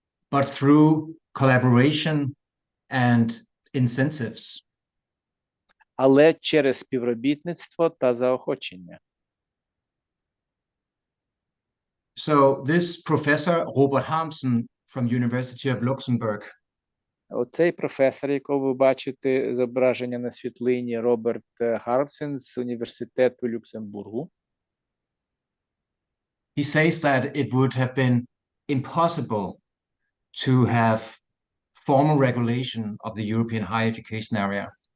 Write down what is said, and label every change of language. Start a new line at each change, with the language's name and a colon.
English: but through collaboration and incentives.
Ukrainian: Але через співробітництво та заохочення.
English: So this professor, Robert Harmsen from University of Luxembourg,
Ukrainian: оцей професор, якого ви бачите зображення на світлині, Роберт Хармсен з університету Люксембургу.
English: He says that it would have been impossible to have formal regulation of the European higher education area?